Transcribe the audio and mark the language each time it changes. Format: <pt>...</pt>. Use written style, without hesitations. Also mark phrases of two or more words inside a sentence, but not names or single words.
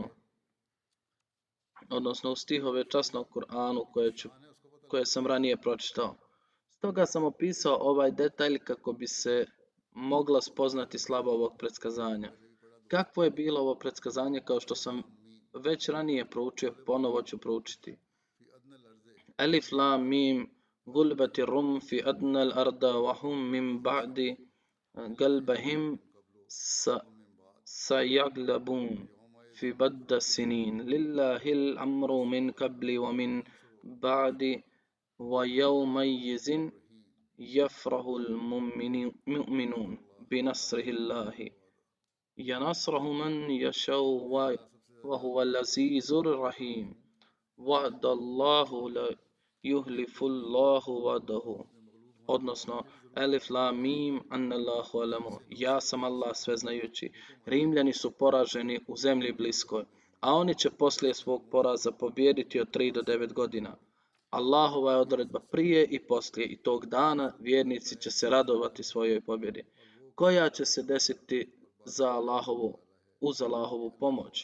<bs>Odnosno u stihove časnog Kur'anu koje sam ranije pročitao. Stoga sam opisao ovaj detalj kako bi se mogla spoznati slava ovog predskazanja. Kakvo je bilo ovo predskazanje, kao što sam već ranije proučio, ponovo ću proučiti.</bs> <ar>الم غلبت الروم في أدنى الأرض وهم من بعد غلبهم سيغلبون في بضع سنين لله الأمر من قبل ومن بعد ويومئذ يفرح المؤمنون بنصره الله ينصره من يشاء وهو العزيز الرحيم وعد الله لا يخلف الله وعده. Odnosno الم أنا الله أعلم,</ar> <bs>ja sam Allah sveznajući. Rimljani su poraženi u zemlji bliskoj, a oni će poslije svog poraza pobijediti od 3 do 9 godina. Allahova je odredba prije i poslije, i tog dana vjernici će se radovati svojoj pobjedi, koja će se desiti uz Allahovu pomoć.</bs>